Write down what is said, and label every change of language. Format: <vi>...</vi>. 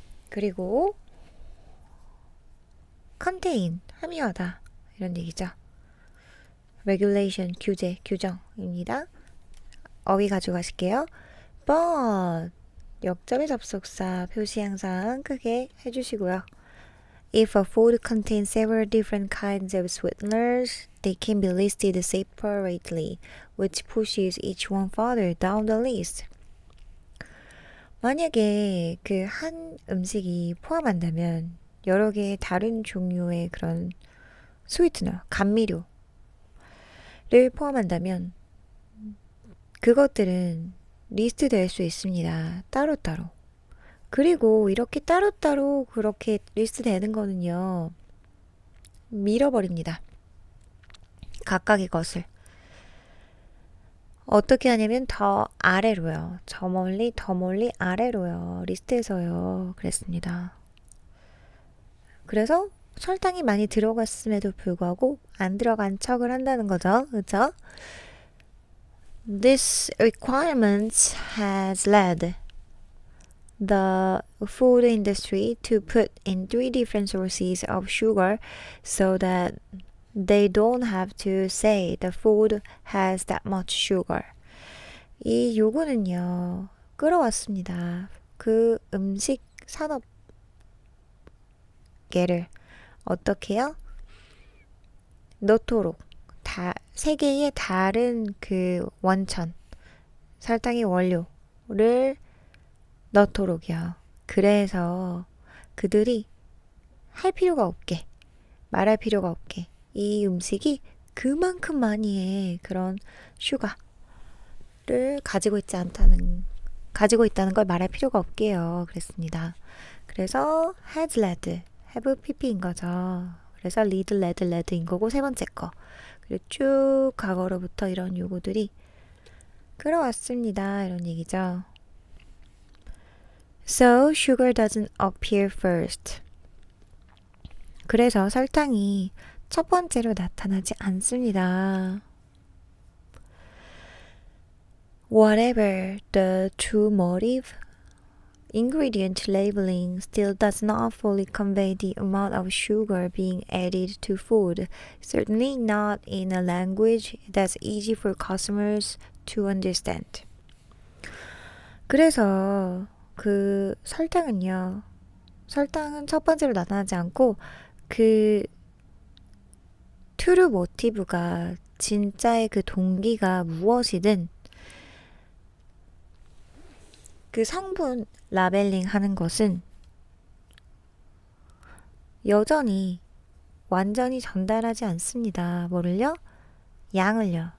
<ko>그리고 contain, 함유하다 이런 얘기죠. regulation, 규제, 규정입니다. 어휘 가져가실게요. but 역점의 접속사 표시 항상 크게 해주시고요.</ko> <en>If a food contains several different kinds of sweeteners, they can be listed separately, which pushes each one further down the list.</en> <ko>만약에 그 한 음식이 포함한다면 여러 개의 다른 종류의 그런 스위트너, 감미료를 포함한다면 그것들은 리스트 될 수 있습니다. 따로따로. 그리고 이렇게 따로따로 그렇게 리스트 되는 거는요. 밀어버립니다. 각각의 것을. 어떻게 하냐면 더 아래로요. 저 멀리 더 멀리 아래로요. 리스트에서요. 그랬습니다. 그래서 설탕이 많이 들어갔음에도 불구하고 안 들어간 척을 한다는 거죠. 그렇죠?</ko> <en>This requirement has led the food industry to put in 3 different sources of sugar so that they don't have to say the food has that much sugar.</en> <ko>이 요구는요, 끌어왔습니다. 그 음식 산업계를 어떻게요? 넣도록 세 개의 다른 그 원천, 설탕의 원료를 넣도록이요. 그래서 그들이 할 필요가 없게, 말할 필요가 없게 이 음식이 그만큼 많이의 그런 슈가를 가지고 있다는 걸 말할 필요가 없게요. 그랬습니다. 그래서 has led, have pp인 거죠. 그래서 lead인 거고 세 번째 거. 그리고 쭉 과거로부터 이런 요구들이 끌어왔습니다. 이런 얘기죠.</ko> <en>So sugar doesn't appear first.</en> <ko>그래서 설탕이 첫 번째로 나타나지 않습니다.</ko> <en>Whatever the true motive, ingredient labeling still does not fully convey the amount of sugar being added to food, certainly not in a language that's easy for customers to understand.</en> <ko>그래서 그 설탕은 첫 번째로 나타나지 않고 그 트루 모티브가 진짜의 그 동기가 무엇이든 그 성분 라벨링 하는 것은 여전히 완전히 전달하지 않습니다. 뭐를요? 양을요.</ko>